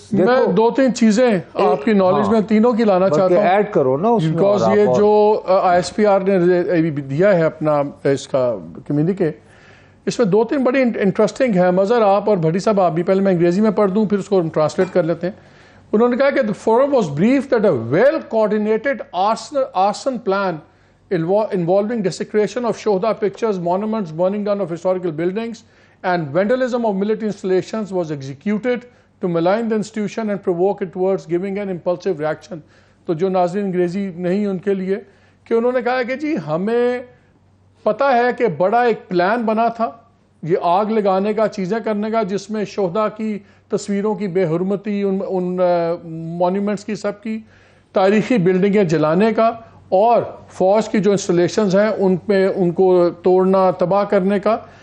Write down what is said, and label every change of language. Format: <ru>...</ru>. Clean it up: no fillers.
<ur>میں 2-3 چیزیں آپ کی نالج میں تینوں کی لانا چاہتا ہوں, ایڈ کرو نا اس میں. بیکاز یہ جو ISPR نے دیا ہے اپنا اس کا کمیونیکے, اس میں 2-3 بڑی انٹرسٹنگ ہے. مظہر آپ اور بھٹی صاحب, آپ بھی, پہلے میں انگریزی میں پڑھ دوں پھر اس کو ٹرانسلیٹ کر لیتے ہیں. انہوں نے کہا کہ</ur> <en>the forum was briefed that a well coordinated arson plan involving desecration of Shohda pictures, monuments, burning down of historical buildings and vandalism of military installations was executed to malign the institution and provoke it towards giving an impulsive reaction.</en> <ur>تو جو ناظرین انگریزی نہیں ان کے لیے, کہ انہوں نے کہا کہ جی ہمیں پتہ ہے کہ بڑا ایک پلان بنا تھا یہ آگ لگانے کا, چیزیں کرنے کا, جس میں شہداء کی تصویروں کی بے حرمتی, ان مونیومنٹس کی, سب کی تاریخی بلڈنگیں جلانے کا, اور فوج کی جو انسٹالیشنز ہیں ان پہ ان کو توڑنا, تباہ کرنے کا.</ur>